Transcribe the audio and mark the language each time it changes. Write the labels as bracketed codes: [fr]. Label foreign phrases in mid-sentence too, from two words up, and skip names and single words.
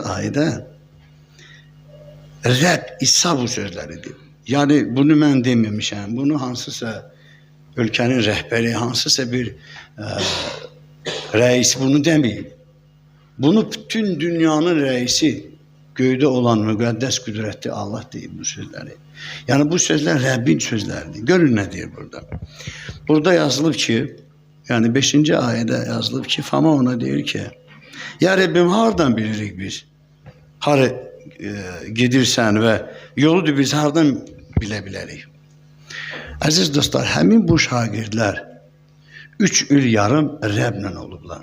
[az] ayda Rab İsa bu sözləridir. Yani bunu mən dememişəm. Bunu hansısa ülkenin rehberi, hansısa bir reis bunu demeyeyim. Bunu bütün dünyanın reisi, göyde olan müqəddəs qüdrətli Allah deyib bu sözləri. Yani bu sözler Rabbin sözləridir. Görün ne diyor burada. Burada yazılıb ki, yani 5. ayette yazılıb ki, Fama ona deyir ki, ya Rabbim hardan bilirik biz? Harı gedirsən və yolu biz hardan bilə bilərik? Əziz dostlar, həmin bu şagirdlər 3 il yarım Rəbblə olublar.